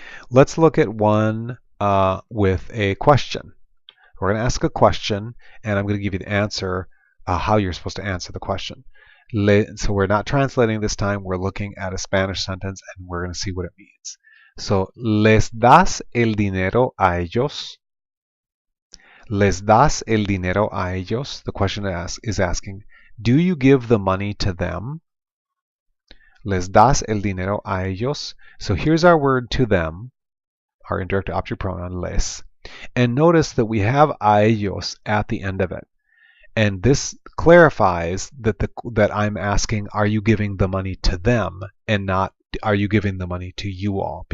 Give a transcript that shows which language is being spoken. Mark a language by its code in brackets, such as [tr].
[en] Let's look at one with a question. We're going to ask a question, and I'm going to give you the answer, how you're supposed to answer the question. So we're not translating this time. We're looking at a Spanish sentence, and we're going to see what it means. [es] So, ¿les das el dinero a ellos? ¿Les das el dinero a ellos? [en] The question is asking, do you give the money to them? [es] ¿Les das el dinero a ellos? [en] So here's our word to them, our indirect object pronoun, les. And notice that we have [es] a ellos [en] at the end of it. And this clarifies that I'm asking, are you giving the money to them, and not are you giving the money to you all?